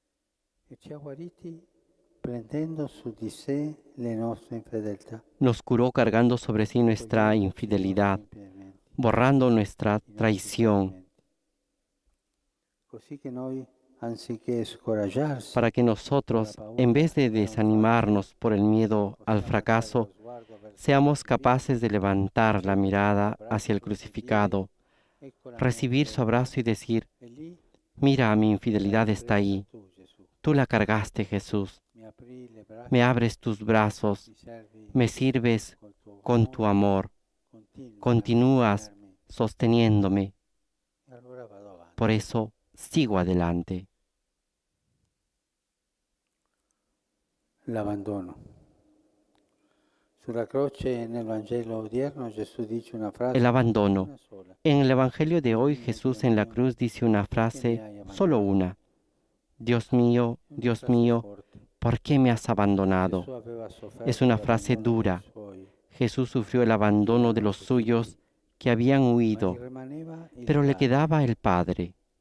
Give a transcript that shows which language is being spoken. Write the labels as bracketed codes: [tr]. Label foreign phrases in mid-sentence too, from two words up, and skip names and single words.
[es] Nos curó cargando sobre sí nuestra infidelidad, borrando nuestra traición, para que nosotros, en vez de desanimarnos por el miedo al fracaso, seamos capaces de levantar la mirada hacia el crucificado, recibir su abrazo y decir: mira, mi infidelidad está ahí. Tú la cargaste, Jesús. Me abres tus brazos, me sirves con tu amor, continúas sosteniéndome. Por eso sigo adelante. [it] L'abbandono. Sulla croce nel Vangelo odierno Gesù dice una frase. [es] El abandono. En el Evangelio de hoy, Jesús en la cruz dice una frase, solo una: Dios mío, ¿por qué me has abandonado? Es una frase dura. Jesús sufrió el abandono de los suyos que habían huido, pero le quedaba el Padre.